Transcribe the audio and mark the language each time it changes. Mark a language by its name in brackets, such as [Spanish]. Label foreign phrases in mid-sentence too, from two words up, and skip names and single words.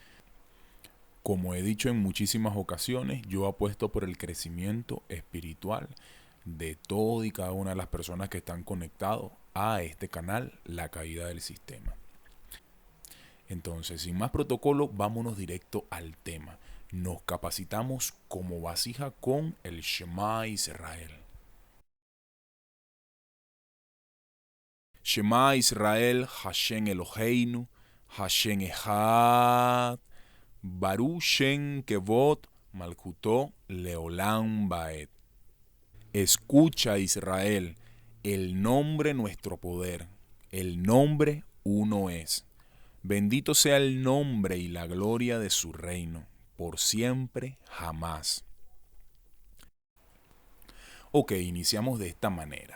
[Spanish] Como he dicho en muchísimas ocasiones, yo apuesto por el crecimiento espiritual de todo y cada una de las personas que están conectados a este canal, La Caída del Sistema. Entonces, sin más protocolo, vámonos directo al tema. Nos capacitamos como vasija con el Shema Israel. [Hebrew] שמע ישראל, השם אלוהינו, השם אחד, ברוך שם כבוד, מלכותו לעולם ועד. [Spanish] Escucha, Israel, el nombre nuestro poder, el nombre uno es. Bendito sea el nombre y la gloria de su reino, por siempre, jamás. Ok, iniciamos de esta manera.